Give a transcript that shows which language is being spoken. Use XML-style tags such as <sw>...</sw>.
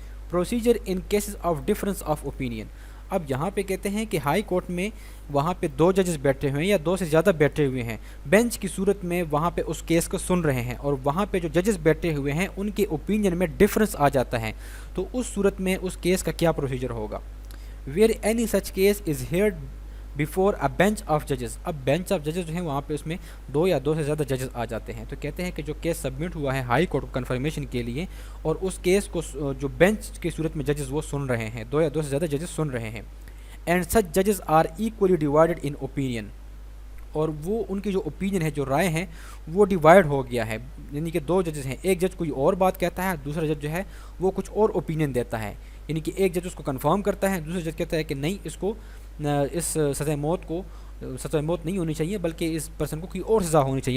<en>Procedure in cases of difference of opinion.</en> <ur>اب یہاں پہ کہتے ہیں کہ ہائی کورٹ میں وہاں پہ 2 ججز بیٹھے ہوئے ہیں یا 2 سے زیادہ بیٹھے ہوئے ہیں, بینچ کی صورت میں وہاں پہ اس کیس کو سن رہے ہیں, اور وہاں پہ جو ججز بیٹھے ہوئے ہیں ان کے اوپینین میں ڈفرینس آ جاتا ہے, تو اس صورت میں اس کیس کا کیا پروسیجر ہوگا.</ur> <en>where any such case is heard before a bench of judges.</en> <ur>اب بینچ آف ججز جو ہیں وہاں پہ اس میں 2 یا 2 سے زیادہ ججز آ جاتے ہیں. تو کہتے ہیں کہ جو کیس سبمٹ ہوا ہے ہائی کورٹ کنفرمیشن کے لیے, اور اس کیس کو جو بینچ کی صورت میں ججز وہ سن رہے ہیں, 2 یا 2 سے زیادہ ججز سن رہے ہیں.</ur> <en>And such judges are equally divided in opinion.</en> <ur>اور وہ ان کی جو اوپینین ہے, جو رائے ہیں, وہ ڈیوائڈ ہو گیا ہے. یعنی کہ 2 ججز ہیں, ایک جج کوئی اور بات کہتا ہے, دوسرا جج جو ہے وہ کچھ اور اوپینین دیتا ہے. یعنی کہ ایک جج اس کو کنفرم کرتا ہے, دوسرا جج کہتا ہے کہ نہیں, اس کو اس سزائے موت نہیں ہونی چاہیے, بلکہ اس پرسن کو کوئی اور سزا ہونی چاہیے.</ur>